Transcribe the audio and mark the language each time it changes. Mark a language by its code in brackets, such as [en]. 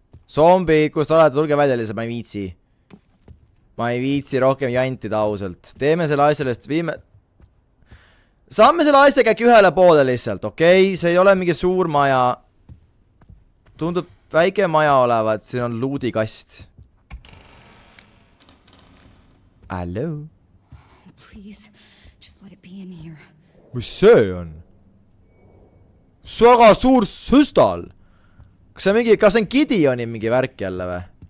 [et] Zombid, kus te olete, tulge välja lihtsalt, ma ei viitsi. Ma ei viitsi rohkem jantida ausalt. Teeme selle asja lihtsalt, viime... Saame selle asja käik ühele poole lihtsalt, okei? See ei ole mingi suur maja. Tundub väike maja olevat, siin on luudikast. [en] Hello? Please, just let it be in here. [et] Mis see on? Väga suur süstal. Kas see on Gideoni mingi värk jälle või?